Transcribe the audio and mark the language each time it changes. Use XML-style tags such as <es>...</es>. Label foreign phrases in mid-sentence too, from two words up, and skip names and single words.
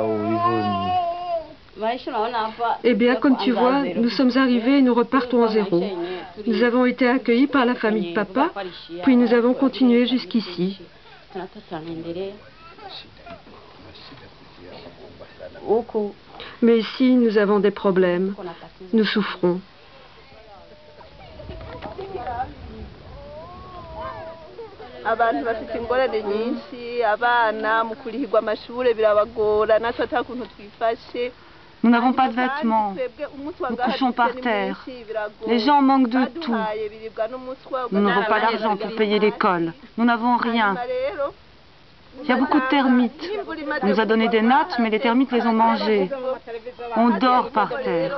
<fr>Eh bien, comme tu vois, nous sommes arrivés et nous repartons à zéro. Nous avons été accueillis par la famille de papa, puis nous avons continué jusqu'ici. Mais ici, nous avons des problèmes. Nous souffrons.</fr> <rn>Abantu bafite ingorane nyinshi, abana mu kurihirwa amashure birabagora, natwe atakuntu twifashe.</rn> <fr>Nous n'avons pas de vêtements, nous couchons par terre. Les gens manquent de tout. Nous n'avons pas d'argent pour payer l'école. Nous n'avons rien. Il y a beaucoup de termites. On nous a donné des nattes, mais les termites les ont mangées. On dort par terre.</fr>